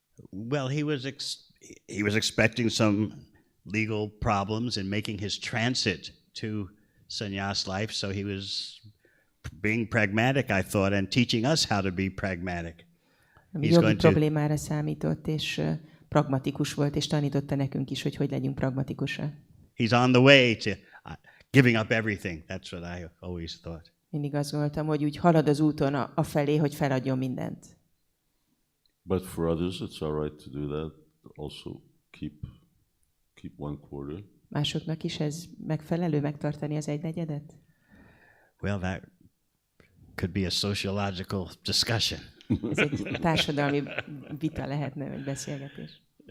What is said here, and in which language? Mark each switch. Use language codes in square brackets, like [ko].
[en] Well, he was expecting some legal problems in making his transit to sannyas life, so he was being pragmatic, I thought, and teaching us how to be pragmatic. [hu] Jogi problémára számított, és pragmatikus volt, és tanította nekünk is, hogy legyünk pragmatikusak. [en] He's on the way to giving up everything. That's what I always thought. [hu] Mindig azt gondoltam, hogy úgy halad az úton afelé, hogy feladjon mindent. [en] But for others, it's all right to do that. Also keep 1/4. [hu] Másoknak is ez megfelelő megtartani az 1/4? [en] Well, that could be a sociological discussion. [hu] Ez egy társadalmi vita lehetne, vagy beszélgetés.